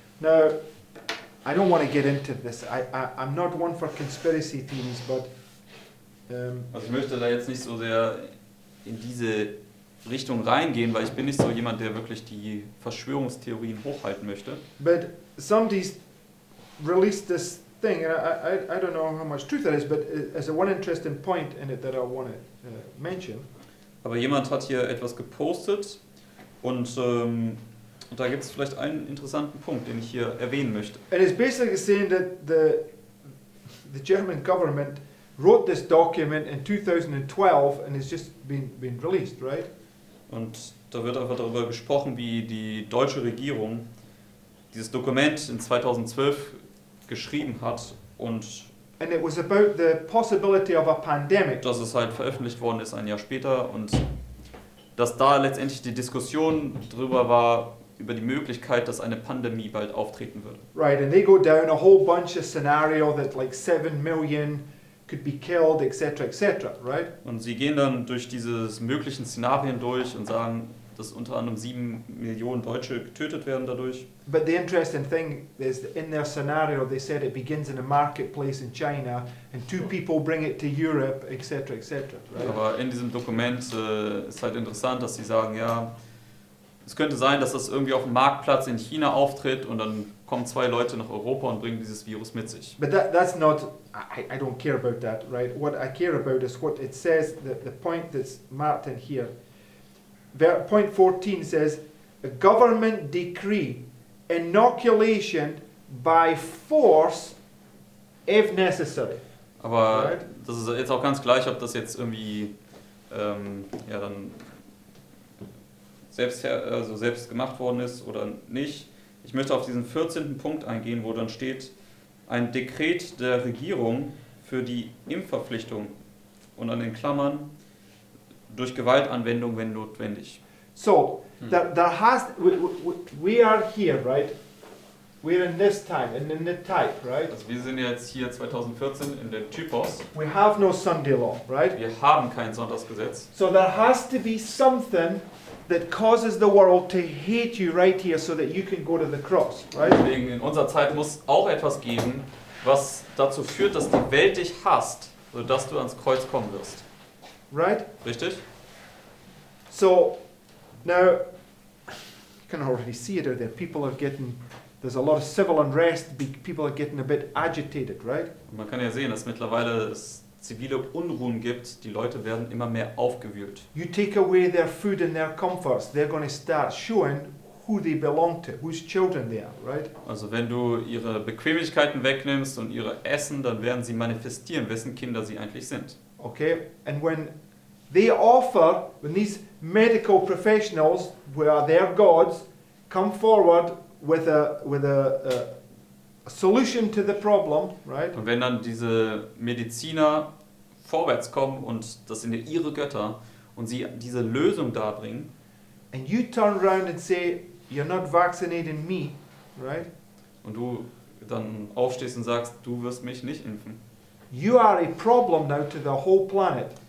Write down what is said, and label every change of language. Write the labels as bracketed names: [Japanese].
[English] Now, I don't want to get into this. I'm not one for conspiracy theories, but [German] Also ich möchte da jetzt nicht so sehr in diese Richtung reingehen, weil ich bin nicht so jemand, der wirklich die Verschwörungstheorien hochhalten möchte. [English] but somebody's released this thing, and I don't know how much truth that is, but there's a one interesting point in it that I want to mention. [German] Aber jemand hat hier etwas gepostet und da gibt es vielleicht einen interessanten Punkt, den ich hier erwähnen möchte. [English] And it's basically saying that the German government wrote this document in 2012 and it's just been released, right? [German] Und da wird einfach darüber gesprochen, wie die deutsche Regierung dieses Dokument in 2012 geschrieben hat und [English] And it was about the possibility of a pandemic. [German] dass es halt veröffentlicht worden ist ein Jahr später und dass da letztendlich die Diskussion drüber war, über die Möglichkeit, dass eine Pandemie bald auftreten würde. [English] Right, and they go down a whole bunch of scenario that like 7 million could be killed, etc., right? [German] Und sie gehen dann durch diese möglichen Szenarien durch und sagen, dass unter anderem 7 Millionen Deutsche getötet werden dadurch. [English] But the interesting thing is that in their scenario they said it begins in a marketplace in China and 2 people bring it to Europe, etc., right? [German] Aber in diesem Dokument ist halt interessant, dass sie sagen, ja, es könnte sein, dass das irgendwie auf dem Marktplatz in China auftritt und dann kommen 2 Leute nach Europa und bringen dieses Virus mit sich. [English] But that's not, I don't care about that, right? What I care about is what it says, the point that's marked in here. Point 14 says, a government decree, inoculation by force if necessary. [German] Aber [English] Right. [German] das ist jetzt auch ganz gleich, ob das jetzt irgendwie ja, dann selbst gemacht worden ist oder nicht. Ich möchte auf diesen 14. Punkt eingehen, wo dann steht, ein Dekret der Regierung für die Impfverpflichtung und an den Klammern durch Gewaltanwendung, wenn notwendig. [English] So, there has, we are here, right? We're in this time, and in the type, right? [German] Also wir sind jetzt hier 2014 in der Typos. [English] We have no Sunday law, right? [German] Wir haben kein Sonntagsgesetz. [English] So there has to be something that causes the world to hate you right here so that you can go to the cross, right? [German] Deswegen in unserer Zeit muss auch etwas geben, was dazu führt, dass die Welt dich hasst, sodass du ans Kreuz kommen wirst. [English] Right? [German] Richtig? [English] So, now, you can already see it out there. People are getting, there's a lot of civil unrest. People are getting a bit agitated, right? [German] Und man kann ja sehen, dass mittlerweile es zivile Unruhen gibt. Die Leute werden immer mehr aufgewühlt. [English] You take away their food and their comforts, they're going to start showing who they belong to, whose children they are, right? [German] Also wenn du ihre Bequemlichkeiten wegnimmst und ihre Essen, dann werden sie manifestieren, wessen Kinder sie eigentlich sind. [English] Okay? And when they offer, when these medical professionals, who are their gods, come forward with a solution to the problem, right? [German] Und wenn dann diese Mediziner vorwärts kommen und das sind ja ihre Götter und sie diese Lösung darbringen, [English] And you turn around and say, you're not vaccinating me, right? [German] und du dann aufstehst und sagst, du wirst mich nicht impfen, [English] You are a problem now to the whole planet.